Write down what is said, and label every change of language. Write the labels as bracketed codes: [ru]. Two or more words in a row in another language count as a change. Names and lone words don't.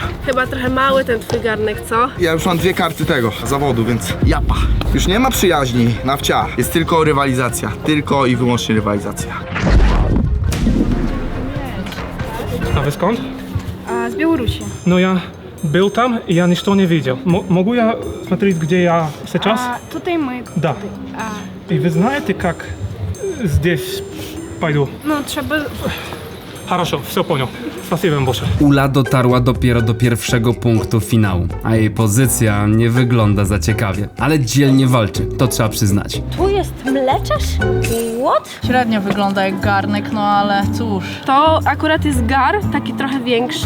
[pl] Chyba trochę mały ten twój garnek, co? Ja już mam 2 karty tego zawodu, więc japa. Już nie ma przyjaźni, Nawcia. Jest tylko rywalizacja. Tylko i wyłącznie rywalizacja. A wy skąd? A z Białorusi. No ja był tam [ru] и я ничто не видел. Могу я смотреть, где я сейчас? [pl] Tutaj my. [ru] Да. И вы знаете, как здесь пойду? [pl] No trzeba... [ru] Хорошо, все понял. Спасибо вам большое. [pl] Ula dotarła dopiero do pierwszego punktu finału, a jej pozycja nie wygląda za ciekawie, ale dzielnie walczy, to trzeba przyznać. Tu jest mleczarz? What? Średnio wygląda jak garnek, no ale cóż. To akurat jest gar, taki trochę większy.